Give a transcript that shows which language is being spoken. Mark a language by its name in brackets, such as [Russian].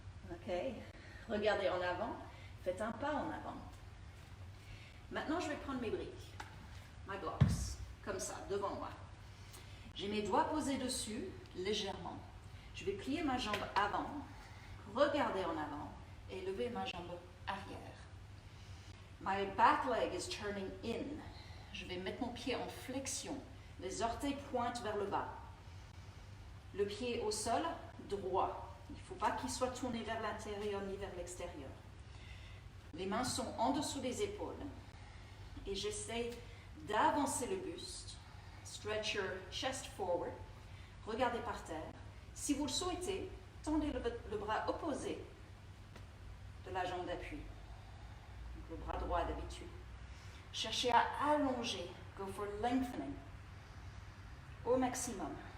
[French] Ok. Regardez en avant. Faites un pas en avant. Maintenant, je vais prendre mes briques. [English] My blocks. [French] Comme ça, devant moi. J'ai mes doigts posés dessus, légèrement. Je vais plier ma jambe avant. Regarder en avant. Et lever ma jambe arrière. [English] My back leg is turning in. [French] Je vais mettre mon pied en flexion. Les orteils pointent vers le bas. Le pied au sol, droit. Il ne faut pas qu'il soit tourné vers l'intérieur ni vers l'extérieur. Les mains sont en dessous des épaules. Et j'essaie d'avancer le buste. [English] Stretch your chest forward. [French] Regardez par terre. Si vous le souhaitez, tendez le bras opposé de la jambe d'appui. Le bras droit d'habitude. Cherchez à allonger. [English] Go for lengthening. [French] Au maximum.